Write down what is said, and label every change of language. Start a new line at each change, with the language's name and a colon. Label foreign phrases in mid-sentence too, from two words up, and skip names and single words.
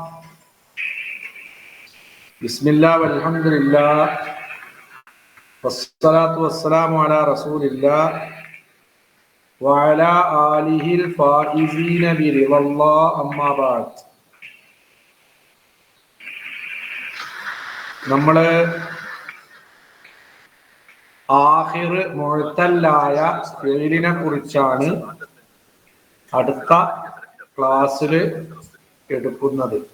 Arabic: بسم الله والحمد لله والصلاة والسلام على رسول الله وعلى آله الفائزين برضا الله أما بعد.
Malayalam: നമ്മള്
Arabic: آخر معتل
Malayalam: ഫീലിനെ കുറിച്ചാണ് അടുത്ത ക്ലാസ്സിൽ എടുക്കുന്നത്.